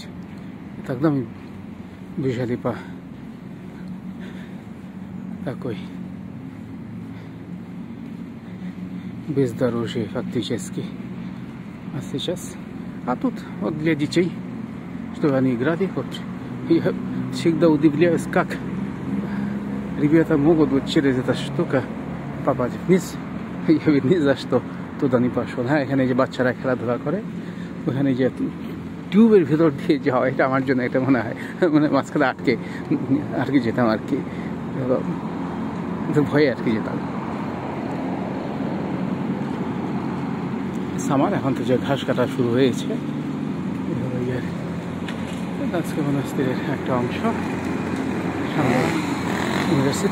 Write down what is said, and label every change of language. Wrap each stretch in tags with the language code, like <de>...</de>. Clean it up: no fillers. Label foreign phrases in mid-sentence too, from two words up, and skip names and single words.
<ru>И тогда мы бежали по такой бездорожье фактически. А сейчас, тут вот для детей, чтобы они играли, вот я всегда удивляюсь, как ребята могут вот через эту штуку попасть вниз. Я ведь ни за что туда не пошел.</ru> <bn>হ্যাঁ, এখানে যে বাচ্চারা খেলাধুলা করে, ওখানে যে টিউবের ভিতর দিয়ে যাওয়া, এটা আমার জন্য এটা মনে হয় মাঝখানে আটকে যেতাম আর কি, ভয়ে আটকে যেতাম। সামার এখন তো যে ঘাস কাটা শুরু হয়েছে, দানস্কুই মনাস্তিরের একটা অংশ সামনে ইউনিভার্সিটি।</bn>